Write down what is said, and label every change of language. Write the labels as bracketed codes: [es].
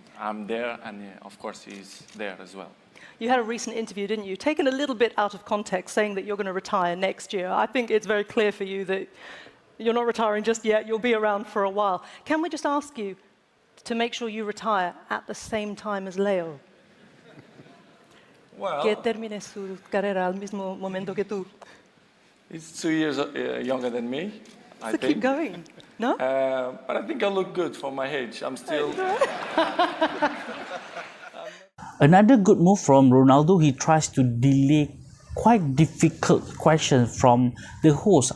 [en] I'm there, and of course he's there as well. You had a recent interview, didn't you? Taken a little bit out of context, saying that you're going to retire next year. I think it's very clear for you that you're not retiring just yet. You'll be around for a while. Can we just ask you to make sure you retire at the same time as Leo? Well, [es] Que termine su carrera al mismo momento que tú. [en] he's 2 years younger than me, I So think. keep going, no? But I think I look good for my age. I'm still... Another good move from Ronaldo, he tries to delay quite difficult questions from the host.